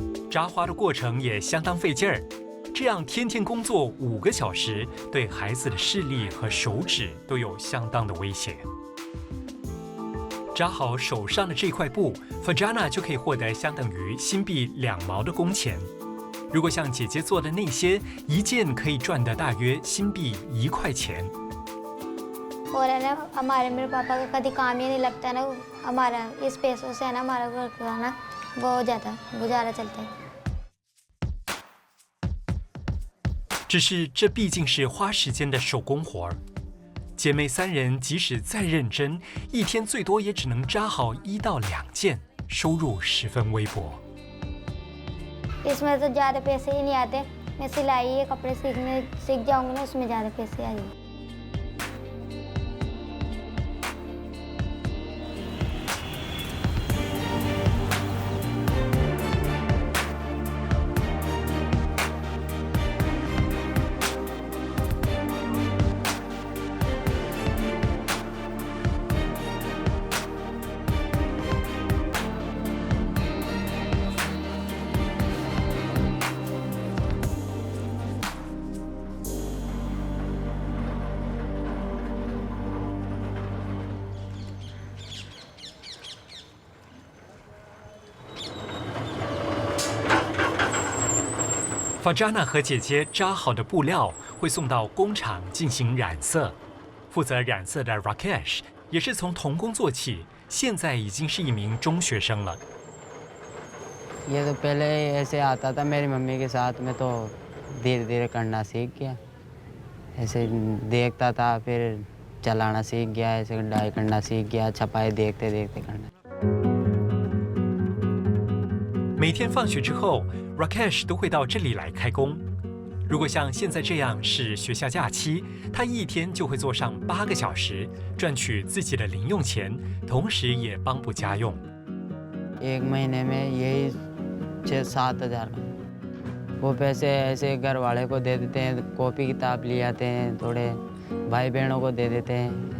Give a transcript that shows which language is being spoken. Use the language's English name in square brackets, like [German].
[Chinese] 扎花的过程也相当费劲儿。这样天天工作5个小时，对孩子的视力和手指都有相当的威胁。扎好手上的这块布 ，Farjana 就可以获得相等于新币2毛的工钱。如果像姐姐做的那些，一件可以赚得大约新币1块钱。 [Hindi] और है ना हमारे मेरे पापा का कभी काम ही नहीं लगता ना हमारा इस पैसों से है ना हमारा घर का ना वो हो जाता गुजारा चलता है。 [Chinese] 只是这毕竟是花时间的手工活儿，姐妹3人即使再认真，一天最多也只能扎好1到2件，收入十分微薄。 [Hindi] इसमें तो ज़्यादा पैसे ही नहीं आते, मैं सिलाई ये कपड़े सीख जाऊंगी ना उसमें ज़्यादा पैसे आ जाएंगे। [Chinese] Farjana 和姐姐扎好的布料会送到工厂进行染色。负责染色的 Rakesh 也是从童工做起，现在已经是一名中学生了。 [Hindi] ये तो पहले ऐसे आता था मेरी मम्मी के साथ में तो धीरे धीरे करना सीख गया। ऐसे देखता था फिर चलाना सीख गया, ऐसे डाई करना सीख गया, छपाई देखते देखते करना। [Chinese] 每天放学之后 ，Rakesh 都会到这里来开工。如果像现在这样是学校假期，他一天就会做上8个小时，赚取自己的零用钱，同时也帮补家用。 [Hindi] 1 महीने में यही 6-7 हज़ार, वो पैसे ऐसे घर वाले को दे देते हैं, कॉपी किताब ले आते हैं, थोड़े भाई बहनों को दे देते हैं।